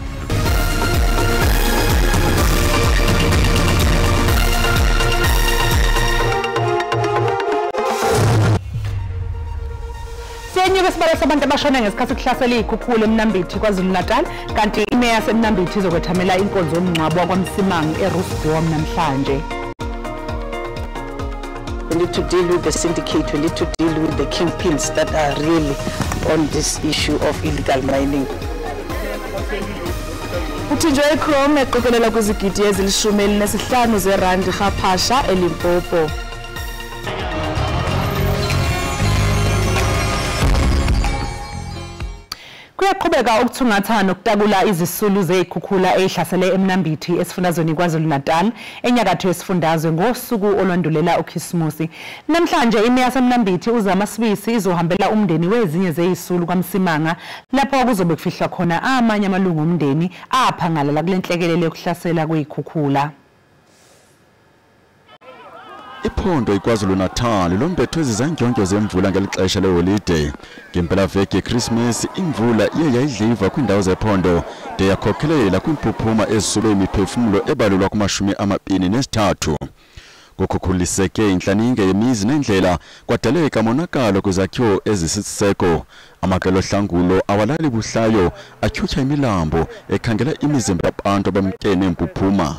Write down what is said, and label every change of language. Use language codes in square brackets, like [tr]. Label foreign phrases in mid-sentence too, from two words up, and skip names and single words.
[zu] Senye besibala sabantu abashona ngesikhathi kuhlasela ikhukhula eMnambithi KwaZulu-Natal kanti imeya yaseMnambithi izokwethamela inkonzo yomngcwabo kwaMsimangu eRoosdorp namhlanje. [en] We need to deal with the syndicate, we need to deal with the kingpins that are really on this issue of illegal mining. [xh] Uthinjwe iChrome eqokelela kwizigidi ezili-15 zerandi eGaphasha eLimpopo. [zu] Kuyaqhubeka ukuthungatha nokutakula izisulu zezikhukhula ezihlasele eMnambithi esifundazweni KwaZulu-Natal enyakatho yesifundazwe ngosuku olwandulela uKhisimusi. Namhlanje imeya yaseMnambithi uZamasibisi izohambela umndeni wezinye zezisulu kwaMsimanga lapho kuzobe kufihlwa khona amanye amalungu omndeni aphangalala kulenhlekelele yokuhlasela kwezikhukhula. [xh] Iphondo iKwaZulu-Natal lombethwe izanjonjo zemvula ngelixesha leholide ngempela veki yeChristmas imvula iye yayidliva kwindawo zephondo de yakhokhelela kwimphuphuma ezisule imiphefumulo ebalulwa kuma-23 kukhukhuliseke inhlaninge yemizi nendlela kwadaleka monakalo kwizakhiwo ezisiseko amaqelo hlangulo awalali buhlayo atyhutyha imilambo ekhangela imizimba yabantu abamkene emphuphuma.